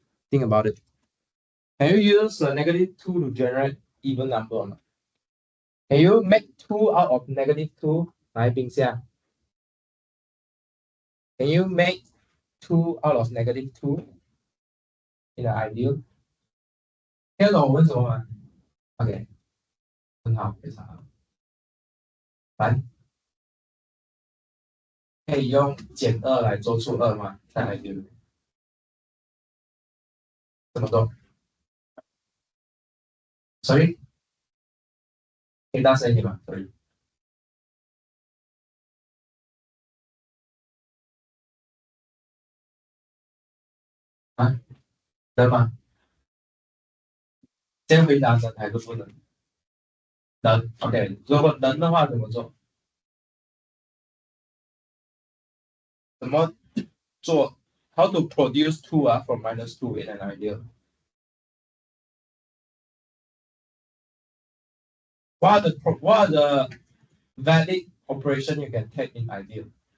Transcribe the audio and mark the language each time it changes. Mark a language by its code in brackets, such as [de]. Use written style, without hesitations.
[en] Think about it. Can you use a -2 to generate even number or not? Can you make 2 out of -2? [zh] 来，冰下。 [en] Can you make 2 out of -2 in the ideal? [zh] 听得懂我问什么吗 ？OK， 很好，非常好。来，可以用减2来做出2吗？在 ideal 怎么做？所以可以大声一点吗？可以。啊，能吗？先回答能还是不能？能 OK， 如果能的话怎么做？怎么做 ？ [en] How to produce 2 from -2 in an ideal? What are the valid operation you can take in ideal?